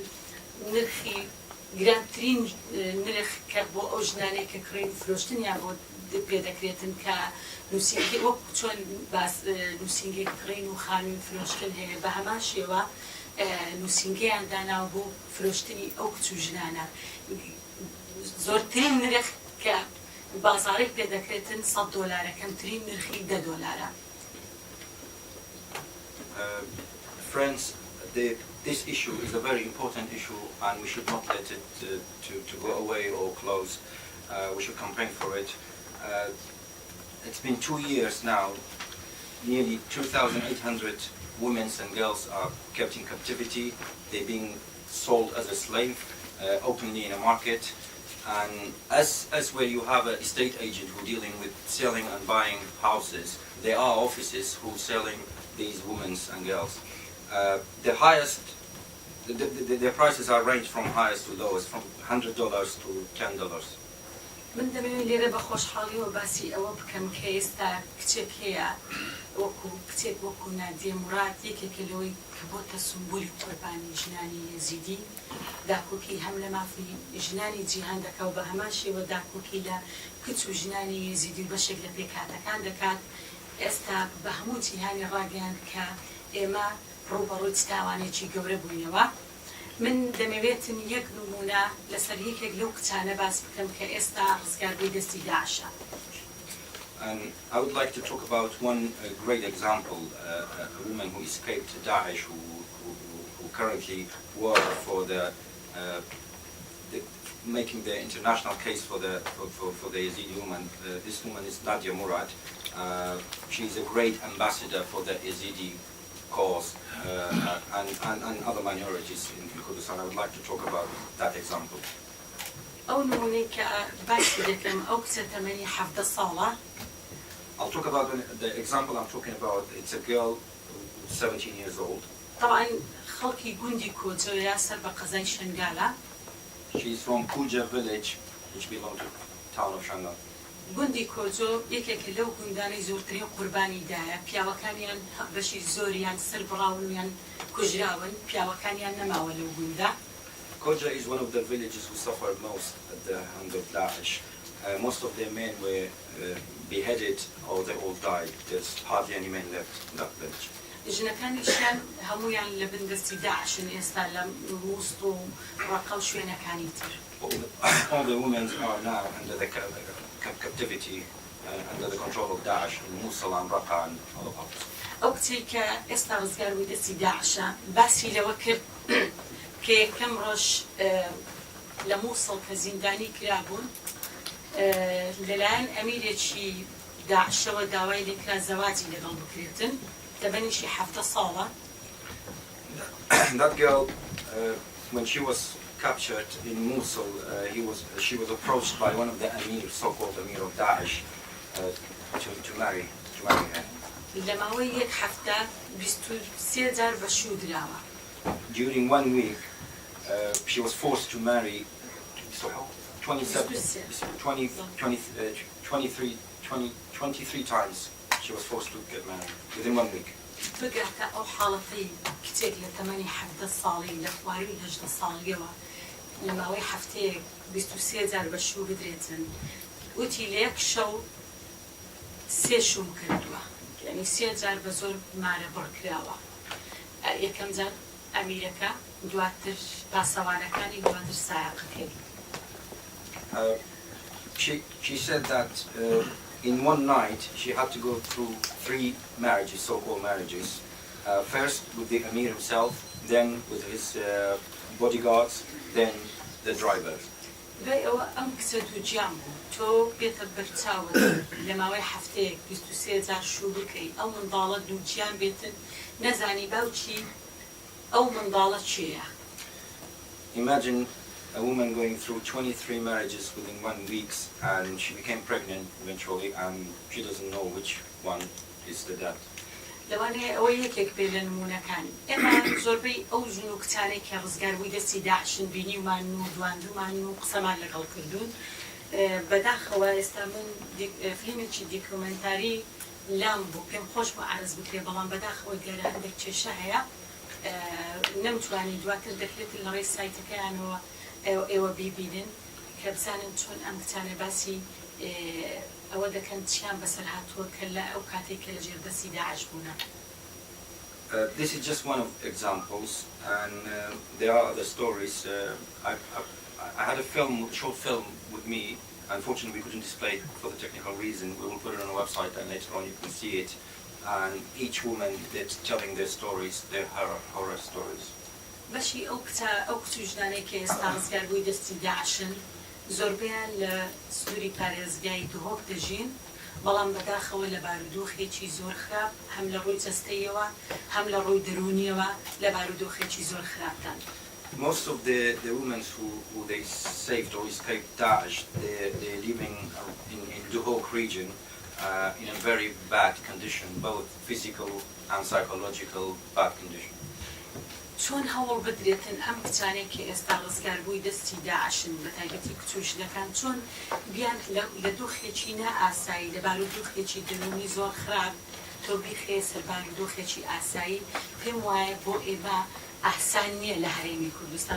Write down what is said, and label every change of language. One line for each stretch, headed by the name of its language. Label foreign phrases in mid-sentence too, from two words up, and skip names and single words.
Central Kurdish: نرخی گرانترین نرخ کە بۆ ئەو ژنانەی کە کڕین و فرۆشتنیان بۆ پێدەکرێتن کە نووسینگی وەکو چۆن نووسینگی کڕین و خانووی فرۆشتن هەیە، بە هەمان شێوە نووسینگەیان داناوە بۆ فرۆشتنی ئەو کچ و ژنانە. زۆرترین نرخ کە بازاڕێک پێدەکرێتن $100، کەمترین نرخی $10.
English: Friends, this issue is a very important issue and we should not let it to go away or close. We should campaign for it. It's been 2 years now. Nearly 2,800 women and girls are kept in captivity. They're being sold as a slave openly in a market. And as where you have a estate agent who dealing with selling and buying houses, there are offices who selling these women and girls. The highest, the prices are range from highest to lowest, from $100 to $10.
Central Kurdish: من دەمەوێت لێرە بە خۆشحاڵیەوە باسی ئەوە بکەم کە ئێستا کچێک هەیە کچێک وەکو نادیە موراد، یەکێکە لەوەی کە بۆتە سمبولی قوربانی ژنانی یەزیدی، داکۆکی هەم لە مافی ژنانی جیهان دەکا و بە هەمان شێوە داکۆکی لە کچ و ژنانی یەزیدی بەشێک لە پێکهاتەکان دەکات. ئێستا بە هەموو جیهانی ڕاگەیاند کە ئێمە ڕوبەڕووی تاوانێکی گەورە بووینەوە من دەمەوێتن یەک نمونە لەسەر یەکێک لەو کچانە باس بکەم کە ئێستا ڕزگاربووی دەستی داعشە.
English: And I would like to talk about one great example, a woman who escaped Daesh, who currently work for the making the international case for the Yazidi woman. This woman is Nadia Murad. She is a great ambassador for the Yazidi cause and other minorities in Kurdistan. I would like to talk about that example.
Central Kurdish: ئەو نمونەی کە باسی دەکەم ئەو کچە تەمەنی 17 ساڵە.
English: I'll talk about the example I'm talking about. It's a girl who's 17 years old.
Central Kurdish: طبعا خەڵکی گوندی کۆجۆیە سەر بە قەزای شنگالە.
English: She's from Kuja village, which belongs to the town of Shangal.
Central Kurdish: گوندی کۆجۆ یەکێکە لەو گوندانەی زۆرترین قوربانیدایە. پیاوەکانیان بەشی زۆریان سەربڕاون یان کوژراون، پیاوەکانیان نەماوە لەو گوندا.
English: Koja is one of the villages who suffered most at the hand of Daesh. Most of their men were beheaded or they all died. There's hardly any men left in that village.
Central Kurdish: ژنەکانیشیان هەمویان لە بندستی داعشن ئێستا لە مووست و ڕەقە و شوێنەکانی تر.
English: All the women are now under the captivity, under the control of Daesh in Mosul and Raqqa and other parts.
Central Kurdish: ئەو کچەی کە ئێستا ڕزگاربووی دەستی داعشە باسی لەوە کرد کە یەکەم ڕۆژ لە مووسڵ کە زیندانی کرابوون لەلایەن ئەمیرێکی داعشەوە داوای لێکرا زەواجی لەگەڵ بکرێتن دەبەنیشی 17 ساڵە.
English: That girl, when she was captured in Mosul, she was approached by one of the emir, so-called emir of Daesh, to marry her.
Central Kurdish: لەماوەی یەک هەفتە 23 جار بەشوو دراوە.
English: During 1 week, she was forced to marry 23 times. She was forced to get married within 1 week.
Central Kurdish: بگاتە ئەو حاڵەتی کچێک لە تەمەنی 17 ساڵی لە خواری 18 ساڵیەوە لەماوەی هەفتەیەک 23 جار بەشوو بدرێتن. وتی لە یەک شەو 3 شوم کردووە. یعنی 3 جار بە زۆر مارە بڕکراوە. یەکەم جار ئەمیرەکە، دواتر پاسەوانەکانی، دواتر سایقەکەی.
English: She said that in one night she had to go through 3 marriages, so-called marriages. First with the emir himself, then with his bodyguards, then the driver.
Central Kurdish: دوای ئەوە ئەم کچە دووجیان بوو. تۆ بێتە بەرچاوت لەماوەی هەفتەیەک 23 جار شوو بکەی ئەو منداڵە دووجیان بێتن نەزانی باوکی ئەو منداڵە چێیە.
English: Imagine a woman going through 23 marriages within 1 week and she became pregnant eventually and she doesn't know which one is the dad.
Central Kurdish: لەوانەیە ئەوە یەکێک بێ لە نمونونەکانی. ئێمە زۆربەی ئەو ژن و کچانێک کە ڕزگاربووی دەستی داعشن بینیومان و دواندومان و قسەمان لەگەڵ کردوون. بەداخەوە ئێستا من فیلمێکی دیکۆمەنتاری لام بوو پێم خۆش بۆ عرض بکرێ بەڵام بەداخەوە دیارە هەندێک کێشە هەیە نەمتوانی دواتر دەکرێت لە ڕێی سایتەکەیانەوە ئێوە بیبینن کە بزانن چۆن ئەم کچانە باسی ئەوە دەکەن چیان بەسەر هاتووە کە لە ئەو کاتێک کە لە ژێردەستی داعش بوونە.
English: This is just one of examples and there are other stories. I had a short film with me. Unfortunately, we couldn't display it for the technical reason. We will put it on our website and later on you can see it. And each woman that's telling their stories, their horror stories.
Central Kurdish: بەشی ئەو کچوژدانەی کە ئێستا ڕزگاربووی دەستی داعشن زۆربیان لە سنووری پارێزگای دهۆک دەژین بەڵام بەداخەوە لە بارودۆخێکی زۆر خراپ هەم لە ڕووی جەستەیەوە هەم لە ڕووی دەرونیەوە لە بارودۆخێکی زۆر خراپتان.
English: Most of the women who they saved or escaped Daesh, they're living in Duhok region in a very bad condition, both physical and psychological bad condition.
Central Kurdish: چۆن هەوڵ بدرێتن ئەم کچانێک کە ئێستا ڕزگاربووی دەستی داعشن بە تایبەتی کچوژنەکان چۆن بیان لە دۆخێکی نائاسایی لە بارودۆخێکی دەرونی زۆر خراپ تۆ بیخێ سەر بارودۆخێکی ئاسایی پێم وایە بۆ ئێمە ئاسان نییە لە هەرێمی کوردستان